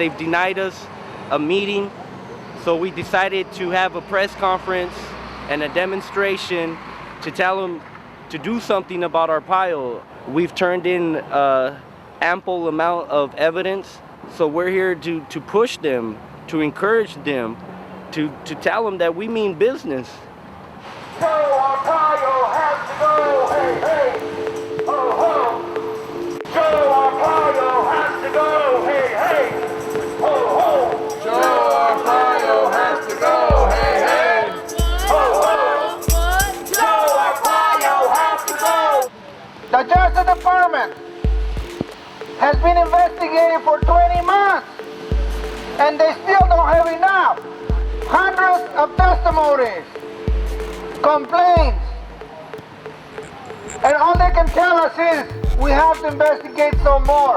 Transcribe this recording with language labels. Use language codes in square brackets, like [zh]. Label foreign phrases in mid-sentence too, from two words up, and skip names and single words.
[en] They've denied us a meeting. So we decided to have a press conference and a demonstration to tell them to do something about Arpaio. We've turned in an ample amount of evidence. So we're here to push them, to encourage them, to tell them that we mean business. Joe Arpaio has to go, hey, hey, ho, ho. Joe Arpaio has to go, hey, hey, ho, ho. Joe Arpaio has to go, hey, hey, ho, ho. Joe Arpaio has to go. The Justice Department has been investigating for 20 months, and they still don't have enough. Hundreds of testimonies, complaints, and all they can tell us is we have to investigate some more.